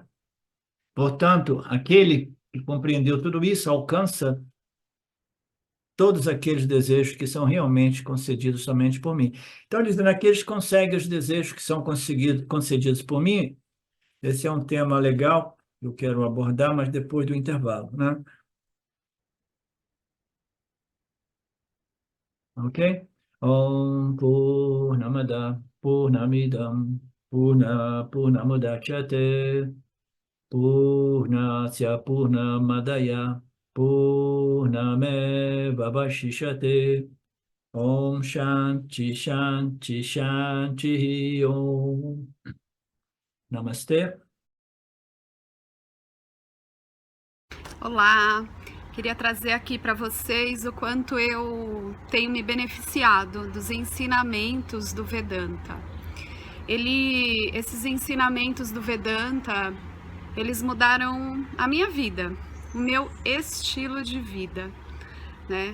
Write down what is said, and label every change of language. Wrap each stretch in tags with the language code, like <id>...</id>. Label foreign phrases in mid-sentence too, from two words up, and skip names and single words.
<pt>Portanto, aquele que compreendeu tudo isso alcança todos aqueles desejos que são realmente concedidos somente por mim. Então, dizendo, aqueles que conseguem os desejos que são concedidos por mim, esse é um tema legal, eu quero abordar, mas depois do intervalo, né? Ok?</pt> <sa>ॐ पूर्णमदः पूर्णमिदं पूर्णमुदच्यते पूर्णस्य पूर्णमादाय पूर्णमेव अवशिष्यते ॐ शान्तिः शान्तिः शान्तिः ॐ.</sa> <pt>Namastê. Olá, queria trazer aqui para vocês o quanto eu tenho me beneficiado dos ensinamentos do Vedanta. Esses ensinamentos do Vedanta, eles mudaram a minha vida, o meu estilo de vida, né?</pt>